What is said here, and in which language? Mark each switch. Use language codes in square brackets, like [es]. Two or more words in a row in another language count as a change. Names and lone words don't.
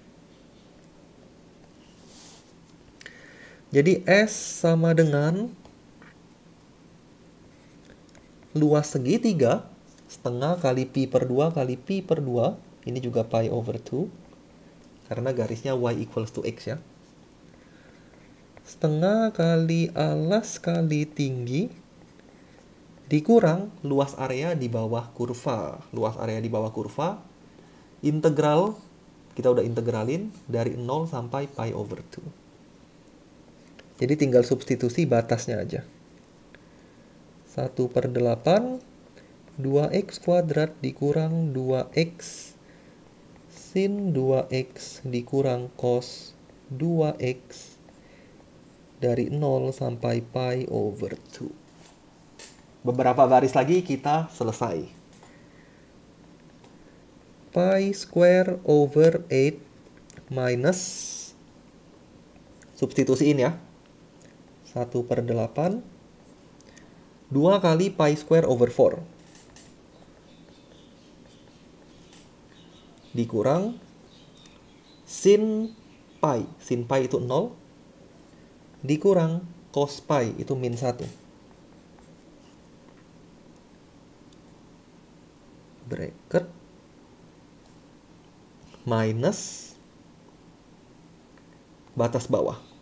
[id] Jadi S sama dengan luas segitiga setengah kali pi per 2 kali pi per 2. Ini juga [en] pi over 2. [id] Karena garisnya [en] Y equals to X [id] ya. Setengah kali alas kali tinggi dikurang luas area di bawah kurva. Luas area di bawah kurva, integral, kita udah integralin dari 0 sampai [en] pi over 2. [id] Jadi tinggal substitusi batasnya aja. 1/8 2x kuadrat dikurang 2x sin 2x dikurang cos 2x dari 0 sampai [en] pi over 2. [id] Beberapa baris lagi kita selesai. [en] Pi square over 8 minus, [id] substitusiin ya, 1/8 2 kali [en] pi square over 4 [id] dikurang sin pi itu 0 dikurang cos pi itu min 1. Bracket minus batas bawah.